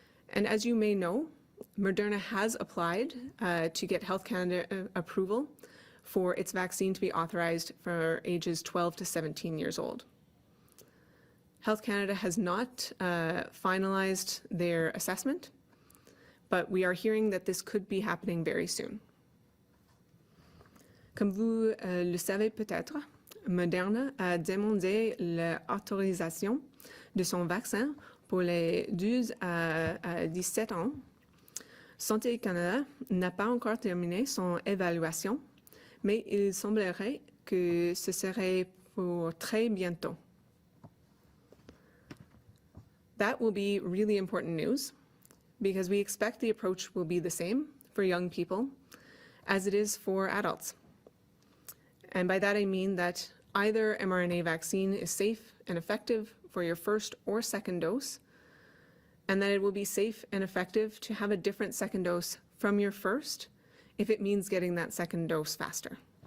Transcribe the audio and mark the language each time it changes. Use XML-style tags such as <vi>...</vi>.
<en>And as you may know, Moderna has applied to get Health Canada approval for its vaccine to be authorized for ages 12 to 17 years old. Health Canada has not finalized their assessment, but we are hearing that this could be happening very soon.</en> <fr>Comme vous le savez peut-être, Moderna a demandé l'autorisation de son vaccin pour les 12 à 17 ans. Santé Canada n'a pas encore terminé son évaluation, mais il semblerait que ce serait pour très bientôt.</fr> <en>That will be really important news because we expect the approach will be the same for young people as it is for adults. And by that I mean that either mRNA vaccine is safe and effective for your first or second dose, and that it will be safe and effective to have a different second dose from your first if it means getting that second dose faster.</en>